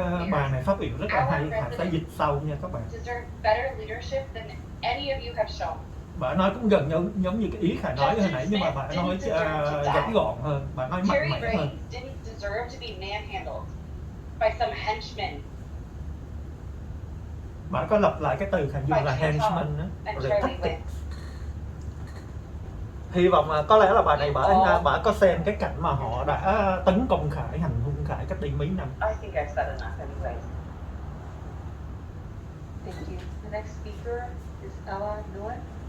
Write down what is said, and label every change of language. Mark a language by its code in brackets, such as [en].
[vi] Bài này phát biểu rất là hay, Hà sẽ dịch sau nha các bạn. [en] Deserve better leadership than any of you have shown. [vi] Bà nói cũng gần giống như cái ý Khải nói hồi nãy, nhưng mà bà nói gãy gọn hơn, bà nói mạnh mẽ hơn. [en] Didn't deserve to be manhandled by some henchmen. [vi] Bà có lặp lại cái từ Khải dùng là henchman đó, rồi thách thức. Hy vọng là có lẽ là bà này bà có xem cái cảnh mà họ đã tấn công Khải, hành hung Khải cách đây mấy năm. [en] I think I've said enough anyway. Thank you. The next speaker is Ella Nguyen.